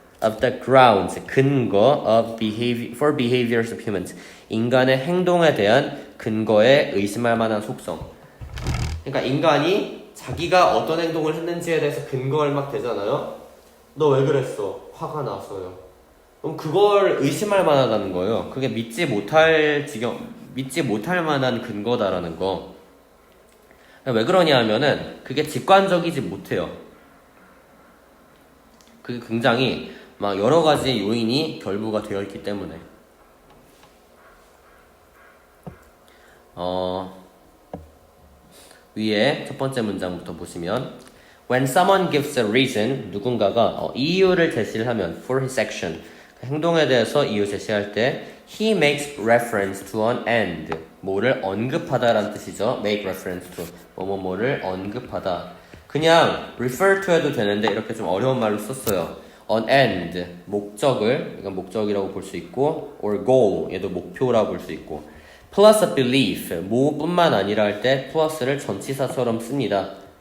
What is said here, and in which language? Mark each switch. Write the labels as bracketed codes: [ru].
[en] of the grounds, 근거 of behavior, for behaviors of humans. [ko] 인간의 행동에 대한 근거에 의심할 만한 속성. 그러니까 인간이 자기가 어떤 행동을 했는지에 대해서 근거를 막 대잖아요. 너 왜 그랬어? 화가 나서요. 그럼 그걸 의심할 만하다는 거예요. 그게 믿지 못할 만한 근거다라는 거. 왜 그러냐 하면은 그게 직관적이지 못해요. 그게 굉장히 막 여러 가지 요인이 결부가 되어 있기 때문에. 위에 첫 번째 문장부터 보시면 [en] When someone gives a reason, [ko] 누군가가 이유를 제시를 하면 [en] for his action, [ko] 행동에 대해서 이유 제시할 때 [en] he makes reference to an end, [ko] 뭐를 언급하다라는 뜻이죠. [en] make reference to, [ko] 뭐를 언급하다. 그냥 refer to 해도 되는데 이렇게 좀 어려운 말로 썼어요. [en] an end, [ko] 목적을, 이건 목적이라고 볼 수 있고 [en] or goal, [ko] 얘도 목표라고 볼 수 있고 [en] plus a belief, [ko] 뭐뿐만 아니라 할 때 플러스를 전치사처럼 씁니다.